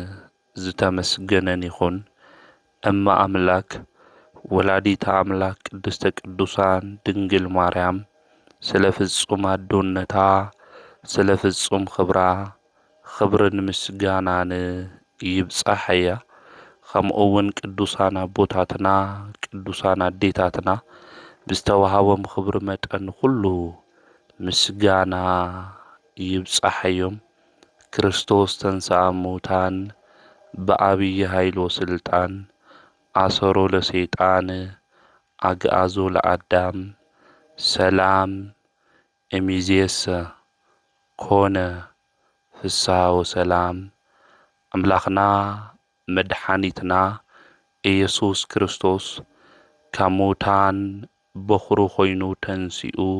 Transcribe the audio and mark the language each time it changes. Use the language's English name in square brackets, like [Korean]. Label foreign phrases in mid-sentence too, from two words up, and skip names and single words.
[Tigrinya] ዝተመስገነን ይኹን። [Geez] እማ አምላክ ወላዲተ አምላክ ቅድስተ ቅዱሳን ድንግል ማርያም [Tigrinya] ስለ ፍጹም አዶነታ ስለ ፍጹም ክብራ ክብርን ምስጋናን ይብጻሕ እያ። ከምኡ እውን ቅዱሳን አቦታትና ቅዱሳን አዴታትና ብዝተዋሃቦም ክብሪ መጠን ኩሉ ምስጋና ይብጻሕ እዮም። [Geez] ክርስቶስ ተንሥአ እሙታን በዐቢይ ኃይል ወስልጣን አሰሮ ለሰይጣን አግዓዞ ለአዳም ሰላም እሚዜሰ ኮነ ፍስሐ ወሰላም። [Tigrinya] አምላኽና መድኃኒትና ኢየሱስ ክርስቶስ ካብ ሙታን በኹሩ ኾይኑ ተንሲኡ